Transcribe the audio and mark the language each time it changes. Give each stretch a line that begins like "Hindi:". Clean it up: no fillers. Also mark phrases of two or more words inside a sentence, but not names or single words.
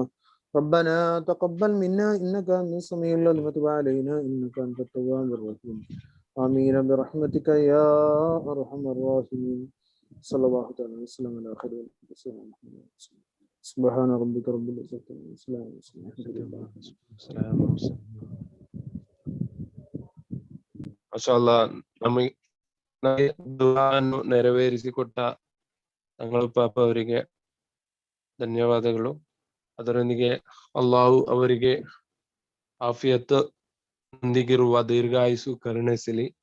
Arabic: ربنا تقبل منا إنك أنت السميع العليم وتب علينا إنك أنت التواب الرحيم. آمين برحمتك يا أرحم الراحمين. صلى الله عليه وسلم على خير وسلم. سبحان ربك رب العزة عما يصفون وسلام
Kannada: ಮಾಷಾಅಲ್ಲಾ ನಮಗೆ ದುಆವನ್ನು ನೆರವೇರಿಸಿಕೊಟ್ಟ ತಂಗಳ ಪಾಪ ಅವರಿಗೆ ಧನ್ಯವಾದಗಳು. ಅದರೊಂದಿಗೆ ಅಲ್ಲಾಹು ಅವರಿಗೆ ಆಫಿಯತ್ ನೊಂದಿಗಿರುವ ದೀರ್ಘಾಯುಸು ಕರುಣಿಸಲಿ.